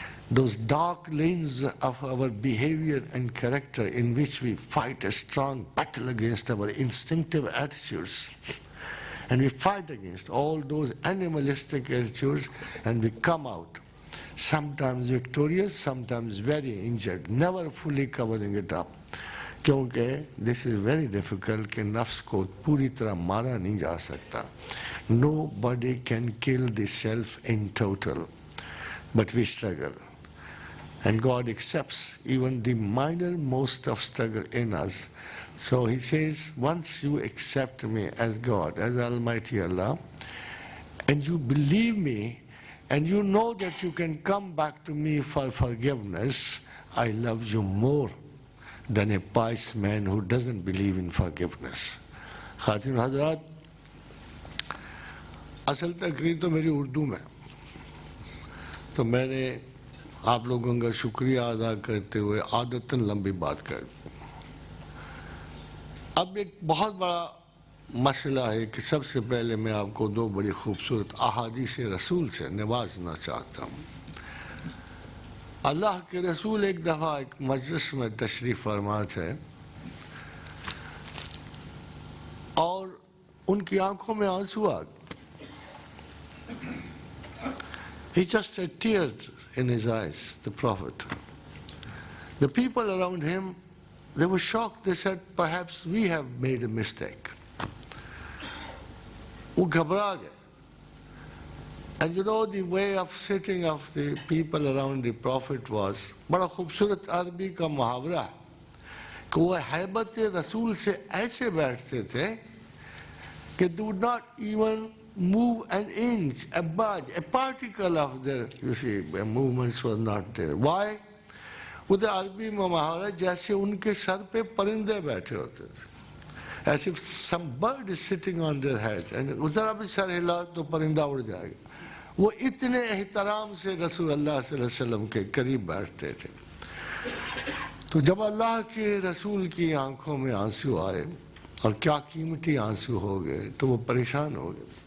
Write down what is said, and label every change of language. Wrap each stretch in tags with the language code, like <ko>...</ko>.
<en>those dark lanes of our behavior and character in which we fight a strong battle against our instinctive attitudes. And we fight against all those animalistic attitudes, and we come out, sometimes victorious, sometimes very injured, never fully covering it up.</en> <ur>کیونکہ this is very difficult کہ نفس کو پوری طرح مارا نہیں جا سکتا.</ur> <en>Nobody can kill the self in total, but we struggle. And God accepts even the minormost of struggle in us. So He says, once you accept me as God, as Almighty Allah, and you believe me, and you know that you can come back to me for forgiveness, I love you more than a pious man who doesn't believe in forgiveness.</en> <ur>خاتون حضرات، اصل تقریر تو میری اردو میں، تو میں نے آپ لوگوں کا شکریہ ادا کرتے ہوئے عادتاً لمبی بات کر دی. اب ایک بہت بڑا مسئلہ ہے کہ سب سے پہلے میں آپ کو دو بڑی خوبصورت احادیث رسول سے نوازنا چاہتا ہوں. اللہ کے رسول ایک دفعہ ایک مجلس میں تشریف فرما تھے اور ان کی آنکھوں میں آنسو آ گئے.</ur> <en>He just had tears in his eyes, the Prophet. The people around him, they were shocked. They said, perhaps we have made a mistake.</en> <ur>وہ گھبرا گئے.</ur> <en>And you know the way of sitting of the people around the Prophet was, بڑا خوبصورت عربی کا محاورہ ہے کہ وہ ہیبت رسول سے ایسے بیٹھتے تھے کہ they would not even move an inch, a budge, a particle of their, you see, movements were not there. Why?</en> <ur>وہ تو عربی میں محاورہ جیسے ان کے سر پہ پرندے بیٹھے ہوتے تھے.</ur> <en>As if some bird is sitting on their head.</en> <ur>And ذرا بھی سر ہلا تو پرندہ اڑ جائے گا. وہ اتنے احترام سے رسول اللہ صلی اللہ علیہ وسلم کے قریب بیٹھتے تھے. تو جب اللہ کے رسول کی آنکھوں میں آنسو آئے اور کیا قیمتی آنسو ہو گئے تو وہ پریشان ہو گئے.</ur>